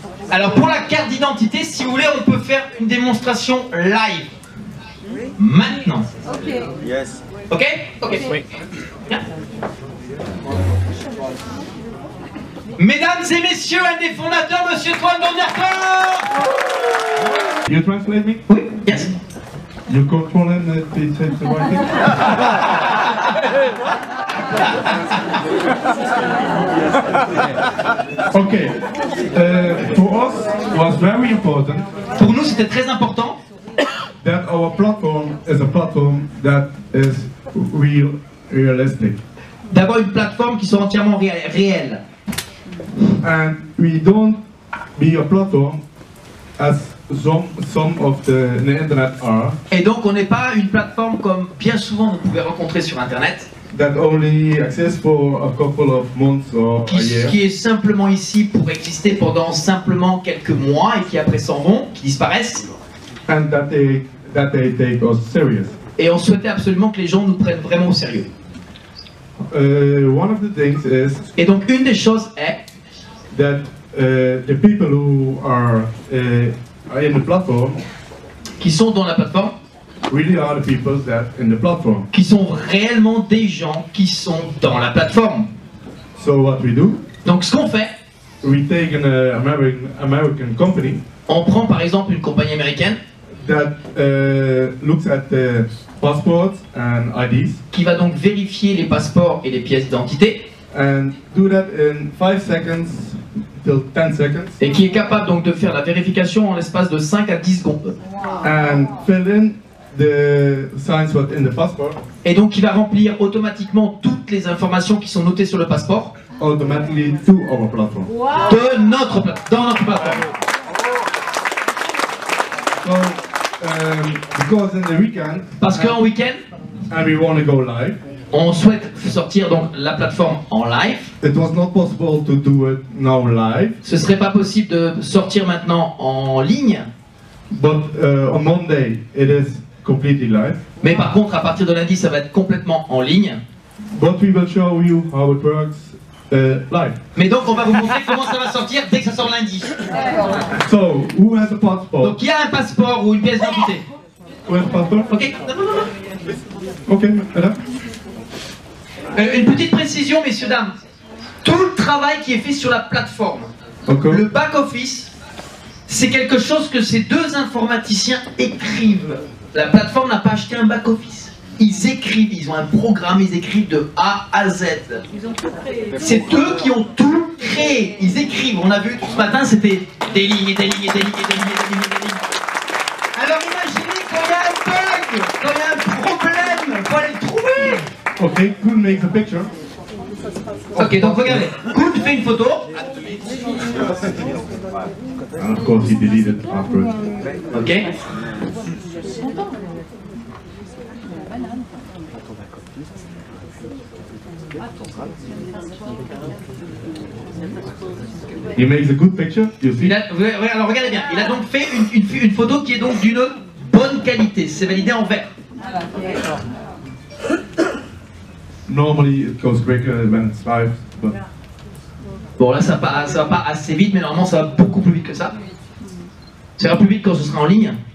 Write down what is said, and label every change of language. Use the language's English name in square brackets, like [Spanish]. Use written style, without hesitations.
[French] Alors pour la carte d'identité, si vous voulez, on peut faire une démonstration live. Maintenant. [English] Yes. Ok? Ok. [French] Oui. Bien. Mesdames et messieurs, un des fondateurs, Monsieur Toine Donderfort. [English] You translate me? [French] Oui, yes. [English] You control him that he said the right thing? Okay. For us, it was very important [French] Pour nous, c'était très important [English] that our platform is a platform that is realistic. [French] d'avoir une plateforme qui soit entièrement réelle. [English] And we don't be a platform as some of the internet are, [French] Et donc, on n'est pas une plateforme comme bien souvent vous pouvez rencontrer sur Internet, [English] that only exists for a couple of months or a year. [French] qui est simplement ici pour exister pendant simplement quelques mois et qui après s'en vont, qui disparaissent. [English] And that they take us serious. [French] Et on souhaitait absolument que les gens nous prennent vraiment au sérieux. [English] One of the things is [French] Et donc, une des choses est [English] that the people who are in the platform [French] qui sont dans la plateforme, [English] really are the people that in the platform. [French] qui sont réellement des gens qui sont dans la plateforme. [English] So what we do, [French] Donc, ce qu'on fait, [English] we take an American company [French] on prend par exemple une compagnie américaine [English] that looks at the passports and IDs [French] qui va donc vérifier les passeports et les pièces d'identité [English] and do that in 5 seconds till 10 seconds [French] et qui est capable donc de faire la vérification en l'espace de 5 à 10 secondes. [English] and fill in the signs what in the passport [French] Et donc qui va remplir automatiquement toutes les informations qui sont notées sur le passeport [English] automatically to our platform. [French] de notre dans notre plateforme. [English] So because in the weekend [French] Parce qu'en week-end, [English] and we want to go live, [French] on souhaite sortir donc la plateforme en live. [English] it was not possible to do it now live, [French] Ce serait pas possible de sortir maintenant en ligne, [English] but on Monday it is completely live. [French] mais par contre à partir de lundi ça va être complètement en ligne. [English] but we will show you how it works live. [French] Mais donc on va vous montrer comment ça va sortir dès que ça sort lundi. [English] So, who has a passport? [French] Donc il y a un passeport ou une pièce d'identité. [English] Who has a passport? [French] Ok. Non, non, non. Ok, là. Une petite précision, messieurs, dames. Tout le travail qui est fait sur la plateforme, le back-office, c'est quelque chose que ces deux informaticiens écrivent. La plateforme n'a pas acheté un back-office. Ils écrivent, ils ont un programme, ils écrivent de A à Z. C'est eux qui ont tout créé. Ils écrivent. On a vu tout ce matin, c'était des lignes et des lignes et des lignes et des lignes et des lignes et des lignes. Alors imaginez quand il y a un bug, quand il y a un problème, il faut aller le trouver. [English] Ok, Koen makes a picture. [French] Ok, donc regardez, Koen fait une photo. [English] And of course he deleted afterwards. Ok. He makes a good picture, you see? [French] Alors regardez bien, il a donc fait une photo qui est donc d'une bonne qualité. C'est validé en vert. [English] Normally it goes quicker when it's live, but [French] Bon là ça va pas assez vite, mais normalement ça va beaucoup plus vite que ça. Ça ira plus vite quand ce sera en ligne.